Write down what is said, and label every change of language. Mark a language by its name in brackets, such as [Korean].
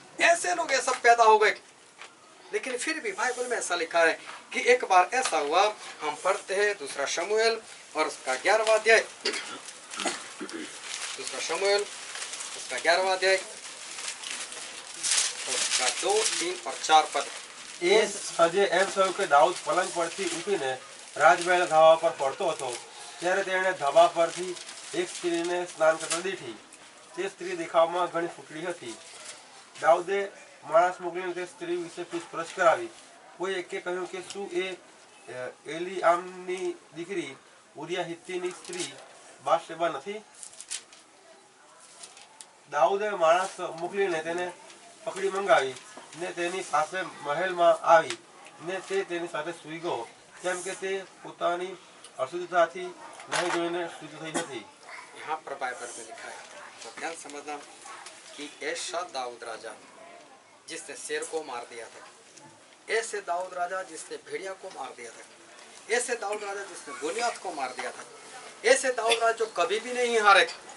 [Hindi] ऐसे लोग ये सब पैदा हो गए। लेकिन फिर भी बाइबल में ऐसा लिखा है कि एक बार ऐसा हुआ, हम पढ़ते हैं दूसरा शमूएल और उसका 11वां अध्याय, दूसरा शमूएल उसका 11वां अध्याय उसका 2, 3 और 4 पद। [Gujarati] એ સાંજે એમ થયું કે દાઉદ પલંગ પરથી ઉઠીને રાજમહેલ ધાબા પર પડતો હતો ત્યારે તેણે ધાબા પરથી એક સ્ત્રીને સ્નાન કરતા દીઠી. તે સ્ત્રી દેખાવમાં ઘણી ફૂટડી હતી. દાઉદે માણસ મોકલીને તે સ્ત્રી વિશે પૂછપરછ કરાવી. કોઈ એકે કહ્યું કે શું એ એલીઆમની દીકરી ઉરિયા હિત્તીની સ્ત્રી બાથશેબા નથી? દાઉદે માણસ મોકલીને તેને પકડી મંગાવી ને તેની પાસે મહેલમાં આવી ને તે તેની સાથે સૂઈ ગયો, કેમ કે તે પોતાની અશુદ્ધતાથી નહીં જોઈને શુદ્ધ થઈ હતી. [Hindi] यहाँ पर बाइबल में लिखा है, तो ध्यान समझना कि ऐसा दाऊद राजा जिसने शेर को मार दिया था, ऐसे दाऊद राजा जिसने भेड़िया को मार दिया था, ऐसे दाऊद राजा जिसने गोलियत को मार दिया था, ऐसे दाऊद राजा जो कभी भी नहीं हारे,